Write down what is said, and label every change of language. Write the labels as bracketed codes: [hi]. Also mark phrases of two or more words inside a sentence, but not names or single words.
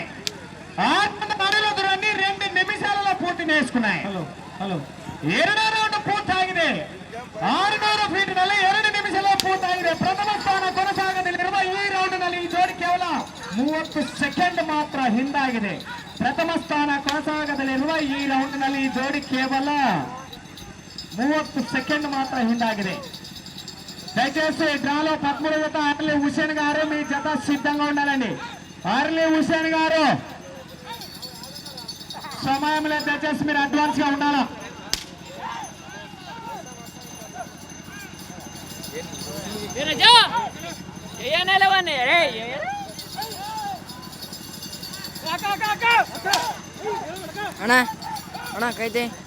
[te] 6 అడుగుల దూరాన్ని 2 నిమిషాలలో పూర్తి చేసుకున్నాయి. [kn] ಎರಡನೇ ರೌಂಡ್ ಪೂರ್ತಾಗಿದೆ. 600 ಫೀಟ್ನಲ್ಲಿ 2 ನಿಮಿಷ ಪೂರ್ತಾಗಿದೆ. ಪ್ರಥಮ ಸ್ಥಾನ ಕೊನಸಾಗದಲ್ಲಿರುವ ಈ ರೌಂಡ್ನಲ್ಲಿ ಈ ಜೋಡಿ ಕೇವಲ 30 ಸೆಕೆಂಡ್ ಮಾತ್ರ ಹಿಂದಾಗಿದೆ. ಪ್ರಥಮ ಸ್ಥಾನ ಕೊನಸಾಗದಲ್ಲಿರುವ ಈ ರೌಂಡ್ನಲ್ಲಿ ಈ ಜೋಡಿ ಕೇವಲ 30 ಸೆಕೆಂಡ್ ಮಾತ್ರ ಹಿಂದಾಗಿದೆ. [te] దయచేసి డ్రాలో 13 జత అర్లీ హుసేన్ గారు మీ జత సిద్ధంగా ఉండాలండి. అర్లీ హుసేన్ గారు సమయంలో దయచేసి మీరు అడ్వాన్స్ గా ఉండాలా. కైతే